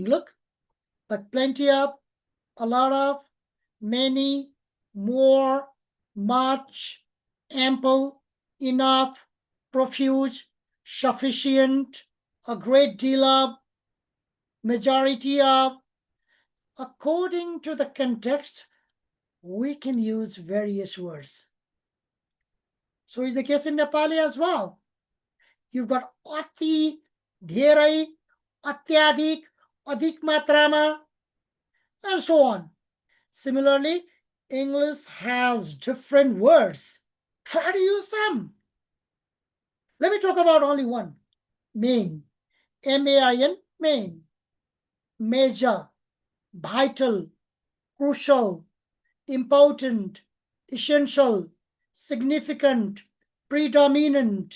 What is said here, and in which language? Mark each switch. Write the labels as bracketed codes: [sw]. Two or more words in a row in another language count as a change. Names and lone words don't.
[en] Look, like plenty of, a lot of, many, more, much, ample, enough, profuse, sufficient, a great deal of, majority of. According to the context, we can use various words. So is the case in Nepali as well. You've got [ne] अति, धेरै, अत्यधिक, अधिक मात्रामा, [en] and so on. Similarly, English has different words. Try to use them. Let me talk about only one. Main. M-A-I-N, main. Major, vital, crucial, important, essential, significant, predominant.